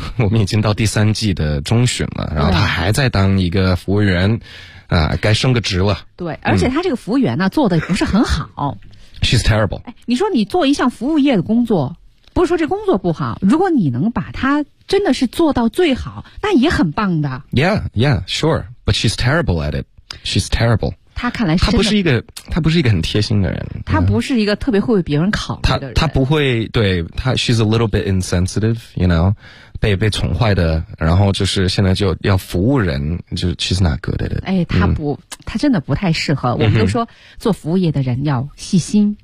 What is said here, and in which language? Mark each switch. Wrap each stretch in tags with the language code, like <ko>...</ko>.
<zh>我们已经到第三季的中旬了，然后他还在当一个服务员啊，该升个职了。对，而且他这个服务员呢、嗯、做的不是很好。</zh> <en>She's terrible、哎。</en> <zh>你说你做一项服务业的工作，不是说这工作不好，如果你能把它真的是做到最好，那也很棒的。</zh> <en>Yeah, yeah, sure. But she's terrible at it. She's terrible.</en> <zh>他看来是他不是一个很贴心的人，他不是一个特别会为别人考虑的人，他不会，对，他</zh> <en>she's a little bit insensitive, you know,</en> <zh>被宠坏的，然后就是现在就要服务人，就</zh> <en>she's not good at it。</en> <zh>哎，他不、嗯、他真的不太适合。我们都说做服务业的人要细心，</zh>